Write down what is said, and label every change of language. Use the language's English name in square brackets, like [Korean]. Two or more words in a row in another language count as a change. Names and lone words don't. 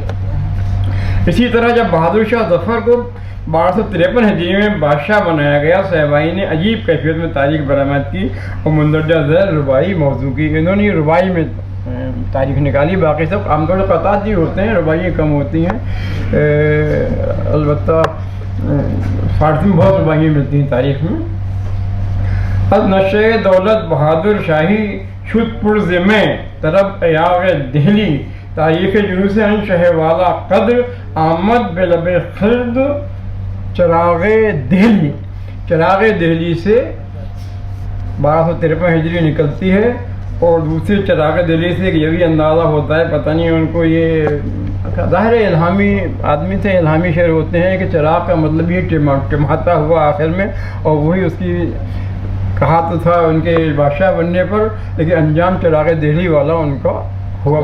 [Urdu] اسی طرح جب بہادر شاہ ظفر کو 1253 ہجری میں بادشاہ بنایا گیا، صہبائی نے عجیب کیفیت میں تاریخ برآمد کی اور مندرجہ ذیل رباعی موضوع کی۔ انہوں نے رباعی میں تاریخ نکالی، باقی سب عام طور سے قطعات ہی ہوتے ہیں، رباعی کم ہوتی ہیں، البتہ فارسی میں بہت رباعی ملتی ہیں تاریخ میں۔ [Persian] از نشے دولت بہادر شاہی شد پرزمیں طرب ایاغ دہلی تاریخ جلوس ان شہ والا قدر آمد بلب خلد چراغ دہلی۔ [Urdu] چراغ دہلی سے 1253 ہجری نکلتی ہے، اور دوسری چراغ دہلی سے یہ بھی اندازہ ہوتا ہے، پتہ نہیں ان کو، یہ ظاہر الہامی آدمی سے الہامی شعر ہوتے ہیں کہ چراغ کا مطلب یہ ٹماتا ہوا آخر میں، اور وہی اس کی کہا تو تھا ان کے بادشاہ بننے پر، لیکن انجام چراغ دہلی والا ان کا ہوا۔